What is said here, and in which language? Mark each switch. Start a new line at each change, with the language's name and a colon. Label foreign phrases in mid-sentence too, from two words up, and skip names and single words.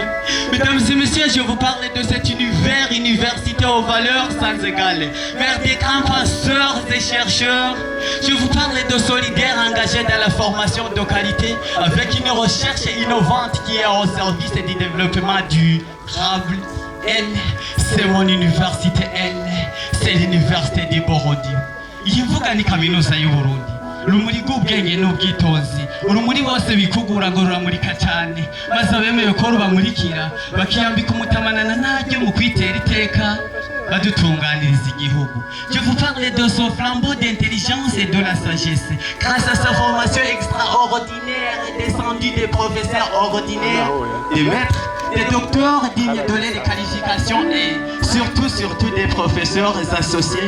French: Mesdames et messieurs, je vous parle de cet univers, université aux valeurs sans égales, mère des grands penseurs et chercheurs. Je vous parle de solidaires engagés dans la formation de qualité, avec une recherche innovante qui est au service du développement durable. Elle, c'est mon université, elle, c'est l'université du Burundi.
Rundi: Ivuga ni kaminuza y'u Burundi. Urumuri rw'ubwenge n'ubwitonzi, urumuri bose bikugura ngo ruramurika cyane, maze abemeye ko rubamurikira bakiyambika umutamanana naryo mu kwitera iteka badutunganiriza igihugu.
French: Je vous parle de ce flambeau d'intelligence et de la sagesse, grâce à sa formation extraordinaire descendue des professeurs ordinaires, des maîtres, des docteurs dignes de les qualifications et surtout des professeurs associés.